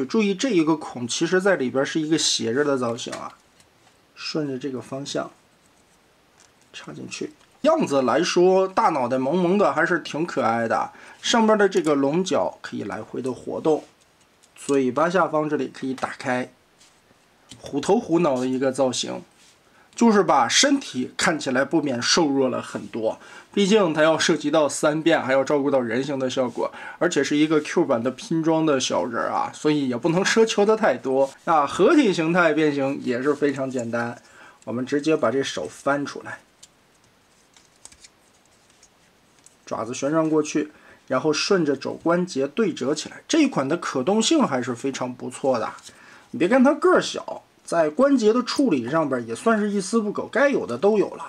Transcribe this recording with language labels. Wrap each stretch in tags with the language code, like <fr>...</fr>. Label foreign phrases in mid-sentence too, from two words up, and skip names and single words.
<zh>注意這一個孔，其實在裡邊是一個斜着的造型啊，順着這個方向插進去。樣子來說，大腦袋萌萌的，還是挺可愛的。上邊的這個龍角可以來回的活動，嘴巴下方這裡可以打開，虎頭虎腦的一個造型，就是把身體看起來不免瘦弱了很多。畢竟它要涉及到3變，還要照顧到人形的效果，而且是一個 Q 版的拼裝的小人啊，所以也不能奢求的太多。那合體形態變形也是非常簡單，我們直接把這手翻出來。爪子旋轉過去，然後順着肘關節對折起來。這一款的可動性還是非常不錯的。你別看它個兒小，在關節的處理上邊也算是一絲不苟，該有的都有了。</zh>